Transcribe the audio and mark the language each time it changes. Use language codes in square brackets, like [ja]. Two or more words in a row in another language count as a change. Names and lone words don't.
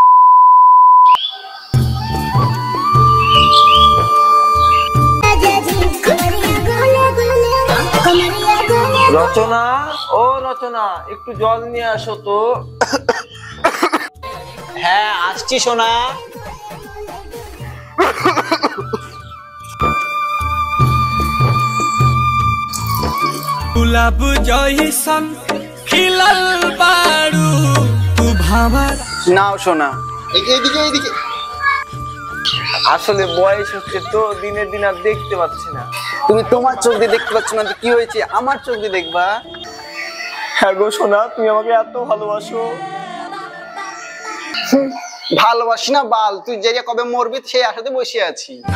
[bn] রচনা, ও রচনা, একটু জল নিয়ে আসো তো। হ্যাঁ আসছি সোনা। [bho] गुलाब जइसन खिलल बारू तू भावर। [bn] নাও শোনা, এইদিকে এইদিকে। আসলে বয়স হচ্ছে তো, দিনের দিন আর দেখতে পাচ্ছি না। তুমি তোমার চোখ দিয়ে দেখতে পাচ্ছ না, কি হয়েছে? আমার চোখ দিয়ে দেখবা। হ্যাঁ গো সোনা, তুমি আমাকে এত ভালোবাসো। ভালোবাসি না বাল, তুই যে কবে মরবি সেই আশাতে বসে আছি।